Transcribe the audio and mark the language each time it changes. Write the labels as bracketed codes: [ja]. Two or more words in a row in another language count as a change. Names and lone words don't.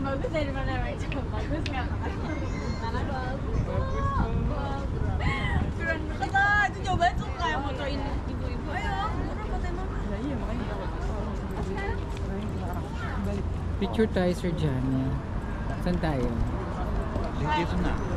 [id] dari mana macam bagus nggak? Mana bagus. Keren kata itu coba tuh kayak motoin ibu-ibu. Ayo, turun fotoin mama. Iya makanya. [tl] Picture tayo, Sir Johnny. Saan tayo? Dito na.